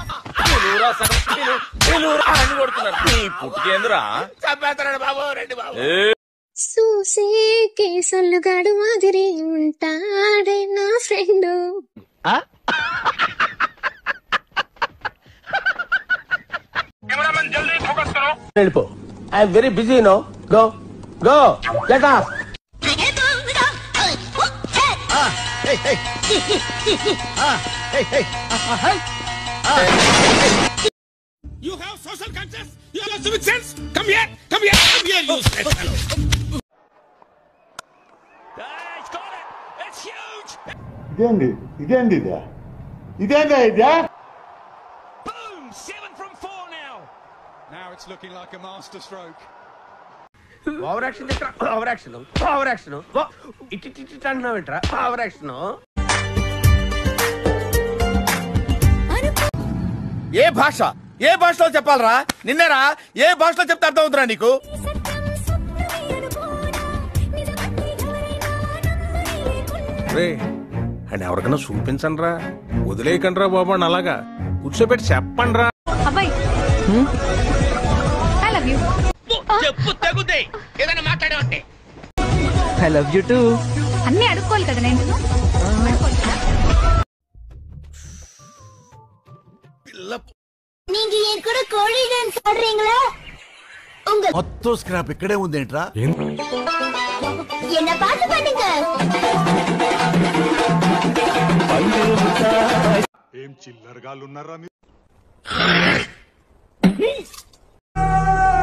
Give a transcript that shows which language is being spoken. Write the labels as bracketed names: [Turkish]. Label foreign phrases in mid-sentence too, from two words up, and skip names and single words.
[Telugu] చూసే కేసులు గడు మాదిరి ఉంటాడే నా ఫ్రెండ్. వెళ్ళిపో, [English] I'm very busy no. go go get off. You have social conscience, you have civic sense. Come here, come here, come here, you useless fellow. It's got it. It's huge. [Telugu] ఇదేంది ఇదే. [English] Boom! 7 from 4 now. Now it's looking like a master stroke. over action over action over action ఇటు అంటున్నావేంట్రా? over action. [Telugu] ఏ భాషలో చెప్పాలరా? నిన్నేరా ఏ భాషలో చెప్తే అర్థం అవుతురా నీకు? అని ఎవరికైనా చూపించండి రా, వదిలేయకండి రా బాబు అని అలాగా కూర్చోబెట్టి చెప్పండి రా. చెప్పు తగుదే ఏదైనా మాట్లాడావంటే. [English] I love you too. [Telugu] అన్నీ అడుక్కోవాలి కదా నేను. [Tamil] நீங்க என் கூட கோழி டான்ஸ் ஆடுறீங்களா? [Telugu] మొత్తం స్క్రాప్ ఇక్కడే ఉందేంట్రా? [Tamil] என்ன பாட்டு பண்ணுங்க. [Telugu] ఏం చిల్లరగాళ్ళున్నారా మీరు?